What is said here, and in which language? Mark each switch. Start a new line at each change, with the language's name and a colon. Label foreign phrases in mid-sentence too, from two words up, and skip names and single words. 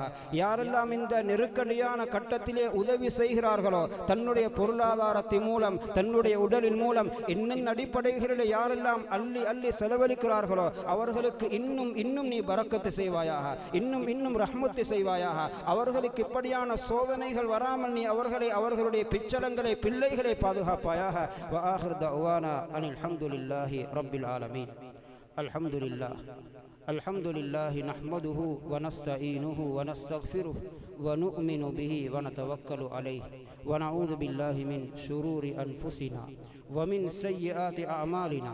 Tamil: யாரெல்லாம் இந்த நெருக்கடியான கட்டத்திலே உதவி செய்கிறார்களோ, தன்னுடைய பொருளாதாரத்தின் மூலம், தன்னுடைய உடலின் மூலம், என்னென்ன அடிப்படைகளில் யாரெல்லாம் அள்ளி அள்ளி செலவழிக்கிறார்களோ அவர்களுக்கு இன்னும் இன்னும் நீ பரக்கத்து செய்வாயாக, இன்னும் இன்னும் ரஹ்மத்து செய்வாயாக. அவர்களுக்கு இப்படியான சோதனைகள் வராமல் நீ அவர்களை, அவர்களுடைய பிச்சளங்களை, பிள்ளைகளை பாதுகாப்பாயாக.
Arabic: وآخر دعوانا أن الحمد لله رب العالمين. الحمد لله، الحمد لله نحمده ونستعينه ونستغفره ونؤمن به ونتوكل عليه ونعوذ بالله من شرور أنفسنا ومن سيئات أعمالنا.